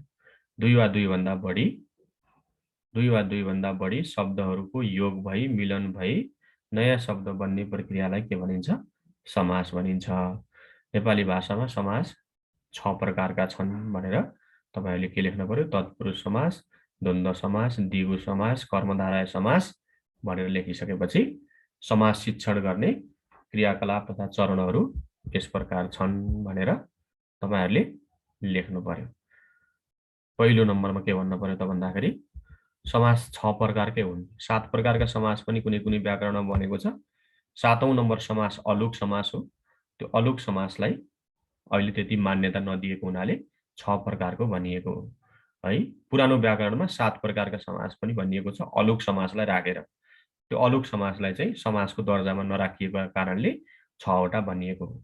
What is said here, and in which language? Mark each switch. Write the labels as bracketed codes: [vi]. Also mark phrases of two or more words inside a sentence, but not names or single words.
[ne] दुई वा दुई भन्दा बढी शब्दहरूको योग भई मिलन भई नयाँ शब्द बन्ने प्रक्रियालाई के भनिन्छ समास भनिन्छ। नेपाली भाषामा समास 6 प्रकारका छन् भनेर तपाईहरुले के लेख्नु पर्यो तत्पुरुष समास, द्वन्द्व समास, द्विगु समास, कर्मधारय समास भनेर लेखिसकेपछि समाज शिक्षण गर्ने क्रियाकलाप तथा चरणहरू यस प्रकार छन् भनेर तपाईहरुले लेख्नु पर्यो। पहिलो नम्बरमा के भन्नु पर्यो त भन्दाखेरि समास 6 प्रकारकै हुन्। 7 प्रकारका समास पनि कुनै कुनै व्याकरणमा बनेको छ। 7औं नम्बर समास अलुक समास हो। त्यो अलुक समासलाई अहिले त्यति मान्यता नदिएको हुनाले 6 प्रकारको भनिएको हो है। पुरानो व्याकरणमा 7 प्रकारका समास पनि भनिएको छ अलुक समासलाई राखेर। त्यो अलुक समासलाई चाहिँ समासको दर्जामा नराखिएको कारणले 6 वटा भनिएको हो।